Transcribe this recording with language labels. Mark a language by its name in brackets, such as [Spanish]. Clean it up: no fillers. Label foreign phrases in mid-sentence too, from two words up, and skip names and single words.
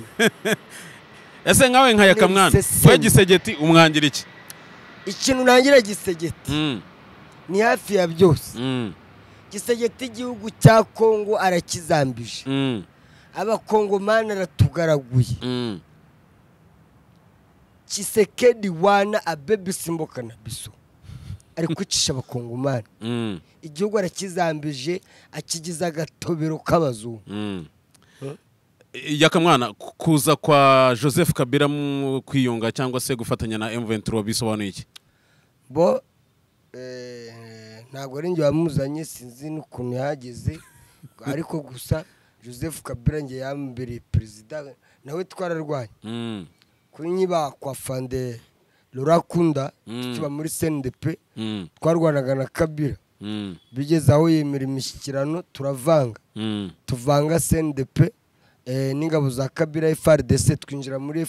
[Kinyarwanda] ese nkawe nka Yakamwana we gisegeti umwangira iki ikintu nangira gisegeti ni hafi ya byose gisegeti igihugu cya Kongo arakizambije abakongomani aratugaraguye Tshisekedi [Lingala] wana abebe simboka na biso [Kinyarwanda] ari kwicisha abakongomani igihugu arakizambije akigiza agatobero k'abazungu Yakamwana kuza kwa Joseph Kabila mu kwiyunga cyangwa se gufatanya na M23 bisobanuye iki bo ntabwo ari njye wamuzanye sinzi n'ukuntu yahageze ariko gusa Joseph Kabila nge yambere president nawe twararwanye kuri nyiba kwa Fande Lorakunda kiba muri CNDP twarwanaga na Kabila bigeze aho yemera imishyikirano turavanga tuvanga CNDP n'ingabo za Kabila FARDC twinjira muri